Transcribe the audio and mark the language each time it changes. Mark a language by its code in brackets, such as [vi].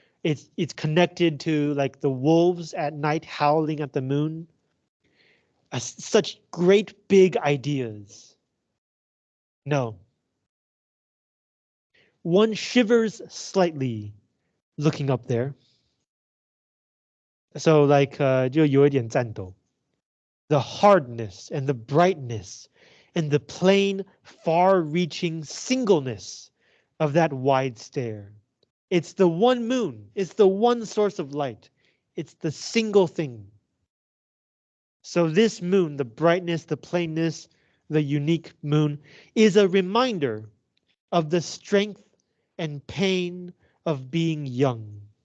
[en] It's connected to like the wolves at night howling at the moon. Such great big ideas. No. One shivers slightly looking up there. So like [zh] 就有一点颤抖. [en] The hardness and the brightness and the plain, far-reaching singleness of that wide stare. It's the one moon. It's the one source of light. It's the single thing. So this moon, the brightness, the plainness, the unique moon, is a reminder of the strength and pain of being young.